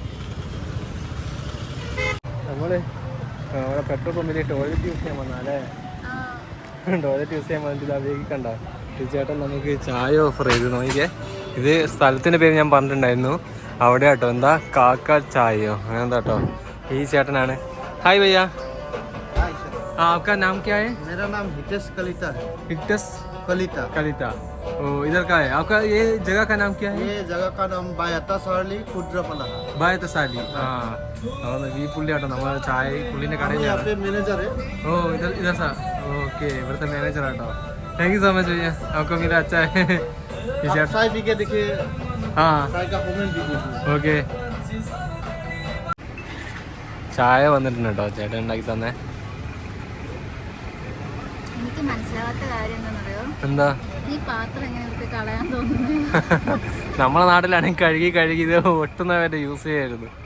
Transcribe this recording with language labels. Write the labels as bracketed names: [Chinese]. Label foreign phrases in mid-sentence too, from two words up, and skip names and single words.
[Malayalam] നമ്മൾ അവിടെ പെട്രോൾ പമ്പിൽ [English] toilet use [Malayalam] ചെയ്യാൻ വന്നാലേ, [English] toilet use [Malayalam] ചെയ്യാൻ വേണ്ടിയിട്ട് അതിലേക്ക് കണ്ട ചേട്ടൻ നമുക്ക് ചായ ഓഫർ ചെയ്ത് നോക്കിയേ. ഇത് സ്ഥലത്തിൻ്റെ പേര് ഞാൻ പറഞ്ഞിട്ടുണ്ടായിരുന്നു, അവിടെ കേട്ടോ. എന്താ കാക്ക ചായയോ അങ്ങനെ എന്താ കേട്ടോ. ഈ ചേട്ടനാണ്. ഹായ് ഭയ്യ. [Hindi] आपका नाम क्या है? मेरा नाम हितेश कलिता है। हिटेश कलिता। कलिता। ओ इधर का है आपका? ये जगह का नाम क्या है? ये जगह का नाम बायता सारली कुद्रपला है। [Malayalam] ബായത്തസാലി. ആ ഈ പുള്ളി കേട്ടോ, നമ്മൾ ചായ പുള്ളിൻ്റെ [Hindi] हम यहाँ [Malayalam] കടയിലാണ്. [Hindi] पे मैनेजर है। [Malayalam] ഓ ഇതർ സാർ. ഓക്കെ, ഇവിടുത്തെ മാനേജർ ആട്ടോ. [English] thank you so much [Malayalam] ഭയ്യ, [Hindi] आपको मेरा अच्छा है. आप चाय पी के देखिए, हाँ चाय का कमेंट भी दीजिए। [Malayalam] ഓക്കെ. ചായ വന്നിട്ടുണ്ട് കേട്ടോ, ചേട്ടൻ ഉണ്ടാക്കി തന്നെ. എനിക്ക് മനസ്സിലാവാത്ത കാര്യം എന്താണെന്നറിയോ, എന്താ ഈ പാത്രം എങ്ങനെ ഇവർക്ക് കളയാൻ തോന്നുന്നത്? നമ്മളെ നാട്ടിലാണെങ്കിൽ കഴുകി ഇത് ഒട്ടുന്നവരെ യൂസ് ചെയ്യായിരുന്നു.